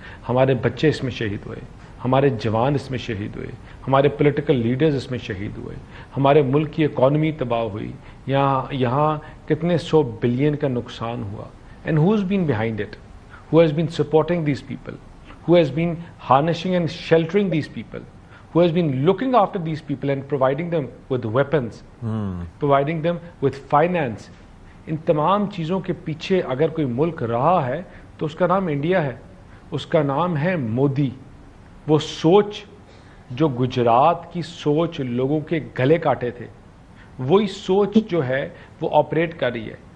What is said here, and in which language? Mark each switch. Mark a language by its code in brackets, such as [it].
[ur] ہمارے بچے اس میں شہید ہوئے، ہمارے جوان اس میں شہید ہوئے، ہمارے پولیٹیکل لیڈرز اس میں شہید ہوئے، ہمارے ملک کی اکانومی تباہ ہوئی، یہاں کتنے 100 بلین کا نقصان ہوا. [en] And who has been behind it? Who has been supporting these people? Who has been harnessing and sheltering these people? who has been looking after these people and providing them with weapons, providing them with finance. [ur] ان تمام چیزوں کے پیچھے اگر کوئی ملک رہا ہے تو اس کا نام انڈیا ہے, اس کا نام ہے مودی. وہ سوچ جو گجرات کی سوچ لوگوں کے گلے کاٹے تھے, وہی سوچ جو ہے وہ آپریٹ کر رہی ہے.